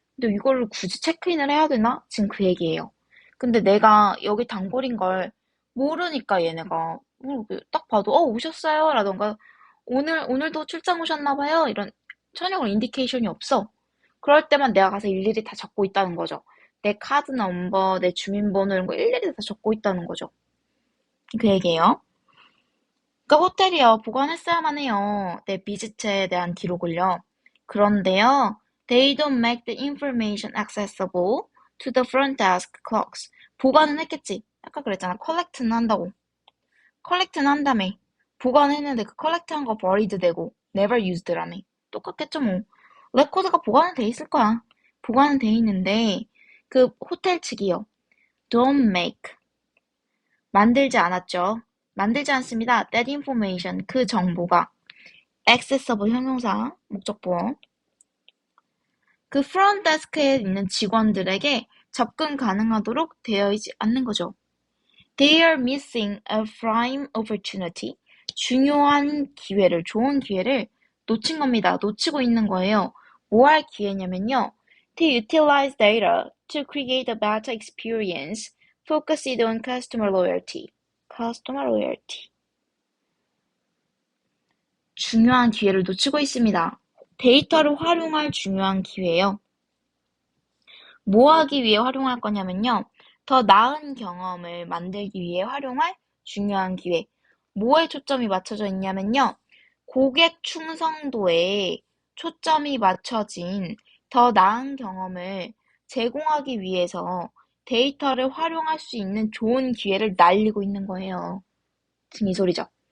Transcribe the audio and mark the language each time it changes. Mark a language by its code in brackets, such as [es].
[ko] 근데 이걸로 굳이 체크인을 해야 되나? 지금 그 얘기예요. 근데 내가 여기 단골인 걸 모르니까 얘네가 딱 봐도 오셨어요 라던가 오늘도 출장 오셨나 봐요 이런 전혀 그런 인디케이션이 없어. 그럴 때만 내가 가서 일일이 다 적고 있다는 거죠. 내 카드 넘버, 내 주민번호 이런 거 일일이 다 적고 있다는 거죠. 그 얘기예요. 그러니까 호텔이요. 보관했어야만 해요. 내 비지트에 대한 기록을요. 그런데요. [en] They don't make the information accessible to the front desk clerks. [ko] 보관은 했겠지. 아까 그랬잖아. 컬렉트는 한다고. 컬렉트는 한다며. 보관했는데 그 컬렉트한 거 버리드 되고 [en] never used [ko] 라며. 똑같겠죠 뭐. 레코드가 보관은 돼 있을 거야. 보관은 돼 있는데 그 호텔 측이요. [en] Don't make. [ko] 만들지 않았죠. 만들지 않습니다. [en] That information. [ko] 그 정보가 accessible 형용사 목적보어 그 front desk에 있는 직원들에게 접근 가능하도록 되어 있지 않는 거죠. [en] They are missing a prime opportunity. [ko] 중요한 기회를, 좋은 기회를 놓친 겁니다. 놓치고 있는 거예요. 뭐 할 기회냐면요. [en] To utilize data to create a better experience focused on customer loyalty. Customer loyalty. [ko] 중요한 기회를 놓치고 있습니다. 데이터를 활용할 중요한 기회예요. 뭐 하기 위해 활용할 거냐면요. 더 나은 경험을 만들기 위해 활용할 중요한 기회. 뭐에 초점이 맞춰져 있냐면요. 고객 충성도에 초점이 맞춰진 더 나은 경험을 제공하기 위해서 데이터를 활용할 수 있는 좋은 기회를 날리고 있는 거예요. 지금 이 소리죠.